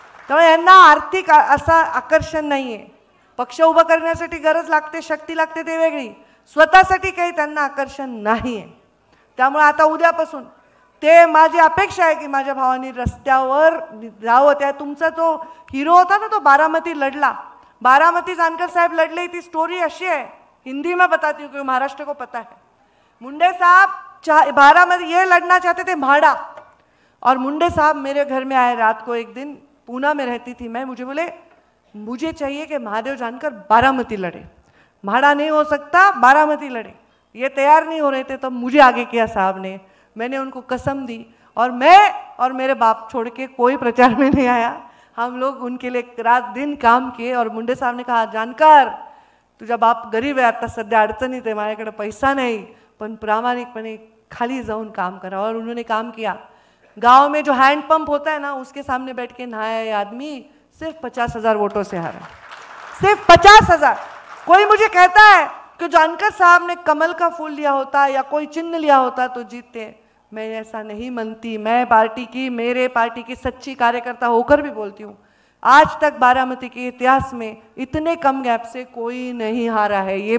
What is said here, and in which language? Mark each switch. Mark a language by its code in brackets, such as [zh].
[mr] त्यामुळे यांना आर्थिक असा आकर्षण नाही आहे. पक्ष उभा करण्यासाठी गरज लागते, शक्ती लागते, ते वेगळी. स्वतःसाठी काही त्यांना आकर्षण नाही आहे. त्यामुळे आता उद्यापासून ते माझी अपेक्षा आहे की माझ्या भावानी रस्त्यावर जावं. त्या तुमचा तो हिरो होता ना, तो बारामती लढला. [hi] बारामती जानकर साहब लड़ले. [mr] ती स्टोरी अशी [hi] है, हिंदी में बताती हूँ क्योंकि महाराष्ट्र को पता है. मुंडे साहब बारामती ये लड़ना चाहते थे म्हाड़ा, और मुंडे साहब मेरे घर में आए रात को. एक दिन पूना में रहती थी मैं. मुझे बोले मुझे चाहिए कि महादेव जानकर बारामती लड़े. म्हाड़ा नहीं हो सकता, बारामती लड़े. ये तैयार नहीं हो रहे थे, तब मुझे आगे किया साहब ने. मैंने उनको कसम दी और मैं और मेरे बाप छोड़ के कोई प्रचार में नहीं आया. हम लोग उनके लिए रात दिन काम किए. और मुंडे साहब ने कहा, [mr] जानकर तुझा बाप गरीब आहे, आता सध्या अडचणीत आहे, माझ्याकडे पैसा नहीं, पण प्रामाणिकपणे खाली जाऊन काम करा. [hi] और उन्होंने काम किया. गांव में जो हैंडपंप होता है ना, उसके सामने बैठ के नहाया ये आदमी सिर्फ 50,000 वोटों से हारा. सिर्फ 50,000. कोई मुझे कहता है कि जानकर साहब ने कमल का फूल लिया होता या कोई चिन्ह लिया होता तो जीतते. मैं ऐसा नहीं मानती. मैं मेरे पार्टी की सच्ची कार्यकर्ता होकर भी बोलती हूँ, आज तक बारामती के इतिहास में इतने कम गैप से कोई नहीं हारा है.